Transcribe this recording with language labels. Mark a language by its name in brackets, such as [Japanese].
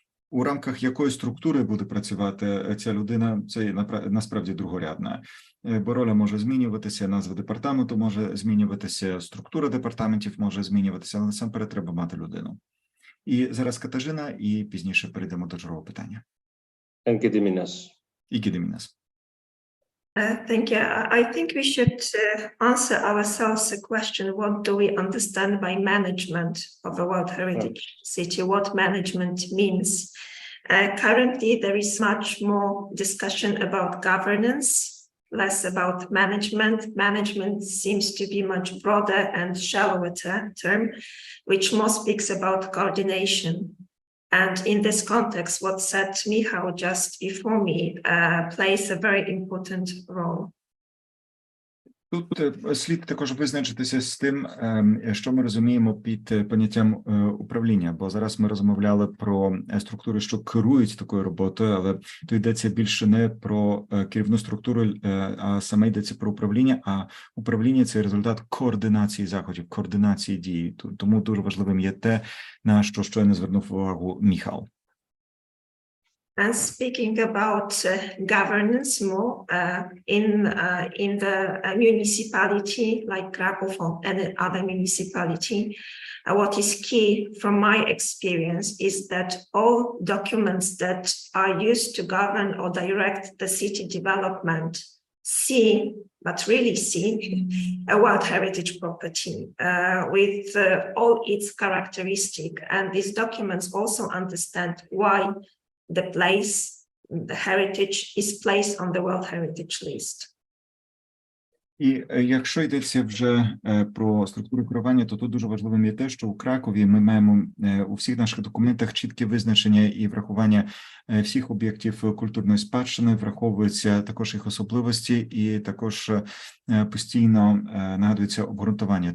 [Ukrainian] У рамках якої структури буде працювати ця людина, це насправді другорядна. Бо роля може змінюватися, назва департаменту може змінюватися, структура департаментів може змінюватися, але насамперед треба мати людину. І зараз Катажина, і пізніше перейдемо до другого питання. [English] And Gediminas. [Ukrainian] І Gediminas. [English] Thank you. I think we should answer ourselves the question, what do we understand by management of a World Heritage City? What management means? Currently, there is much more discussion about governance, less about management. Management seems to be much broader and shallower term, which more speaks about coordination. And in this context, what said Michał just before me plays a very important role. [Ukrainian] Тут слід також визначитися з тим, що ми розуміємо під поняттям управління, бо зараз ми розмовляли про структури, що керують такою роботою, але тут йдеться більше не про керівну структуру, а саме йдеться про управління, а управління – це результат координації заходів, координації дій. Тому дуже важливим є те, на що щойно звернув увагу Міхал. [English] And speaking about governance more in the municipality like Kraków or any other municipality, what is key from my experience is that all documents that are used to govern or direct the city development but really see a World Heritage property with all its characteristics. And these documents also understand why the place, the heritage is placed on the World Heritage list. [Ukrainian] І якщо йдеться вже про структуру керування, то тут дуже важливим є те, що у Кракові ми маємо у всіх наших документах чітке визначення і врахування всіх об'єктів культурної спадщини, враховуються також їх особливості і також постійно нагадується обґрунтування.